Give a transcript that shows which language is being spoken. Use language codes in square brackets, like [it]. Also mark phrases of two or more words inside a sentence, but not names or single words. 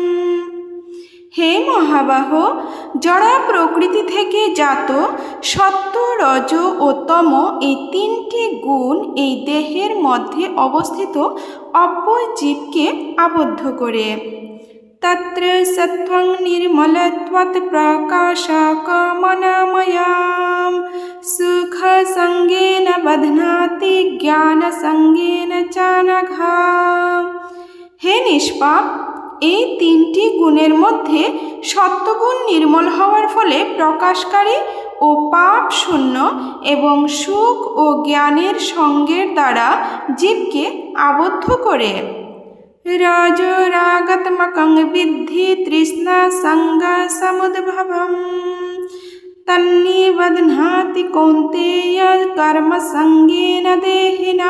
[bn] হে মহাবাহো, জড়া প্রকৃতি থেকে জাত সত্ত্ব, রজ ও তম এই তিনটি গুণ এই দেহের মধ্যে অবস্থিত অব্যয় জীবকে আবদ্ধ করে। [sa] তত্র সত্ত্বং নির্মলত্বাৎ প্রকাশকমনময়াম সুখ সঙ্গেন বধ্নাতি জ্ঞান সঙ্গেন চ নঘ। [bn] হে নিষ্পাপ, এই তিনটি গুণের মধ্যে সত্ত্বগুণ নির্মল হওয়ার ফলে প্রকাশকারী ও পাপ শূন্য এবং সুখ ও জ্ঞানের সঙ্গের দ্বারা জীবকে আবদ্ধ করে। [sa] রজোরাগাত্মকং বিদ্ধি তৃষ্ণা সঙ্গ সমুদ্ভবম তন্নিবধ্নাতি কৌন্তেয় কর্ম সঙ্গেন দেহিনম।